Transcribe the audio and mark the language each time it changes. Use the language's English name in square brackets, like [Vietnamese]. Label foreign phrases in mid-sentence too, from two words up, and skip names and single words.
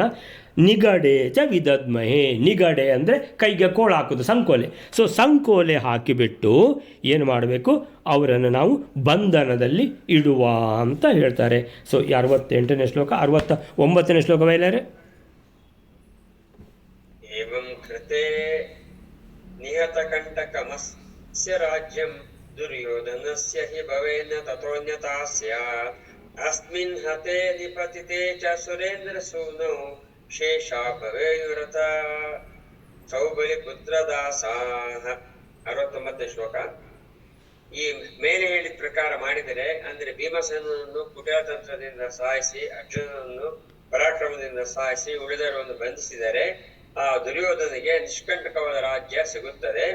[Sanskrit] ನಿಗಡೇಚ ವಿದದ್ಮಹೆ, [Kannada] ನಿಗಡೆ ಅಂದರೆ ಕೈಗೆ ಕೋಳು ಹಾಕೋದು, ಸಂಕೋಲೆ. ಸೊ ಸಂಕೋಲೆ ಹಾಕಿಬಿಟ್ಟು ಏನು ಮಾಡಬೇಕು? ಅವರನ್ನು ನಾವು ಬಂಧನದಲ್ಲಿ ಇಡುವ ಅಂತ ಹೇಳ್ತಾರೆ. ಸೊ 68ನೇ ಶ್ಲೋಕ, 69ನೇ ಶ್ಲೋಕ ಬಯಲಾರೆ. [Sanskrit] ಏವಂ ಕೃತೆ ನಿಹತಕಂಟಕಮಸ್ಯ ರಾಜ್ಯಂ ದುರ್ಯೋಧನಸ್ಯ ಹಿ ಭವೇನ ತತೋನ್ಯತಾ ಸ್ಯಾತ್. ಅಸ್ಮಿನ್ ಹತೆ ನಿಪತಿತೆ ಚ ಸುರೇಂದ್ರ ಸೂನೋ ಶೇಷಾ ಭವೇಯುರತ ಸೌಬಲಿ ಪುತ್ರದಾಸಾಹ. [Kannada] 69ನೇ ಶ್ಲೋಕ. ಈ ಮೇಲೆ ಹೇಳಿದ ಪ್ರಕಾರ ಮಾಡಿದರೆ, ಅಂದರೆ ಭೀಮಸೇನನನ್ನು ಕುಟಿಲತಂತ್ರದಿಂದ ಸಾಯಿಸಿ, ಅರ್ಜುನನನ್ನು ಪರಾಕ್ರಮದಿಂದ ಸಾಯಿಸಿ, ಉಳಿದವರನ್ನು ಬಂಧಿಸಿದರೆ ಆ ದುರ್ಯೋಧನಿಗೆ ನಿಷ್ಕಂಟಕವಾದ ರಾಜ್ಯ ಸಿಗುತ್ತದೆ.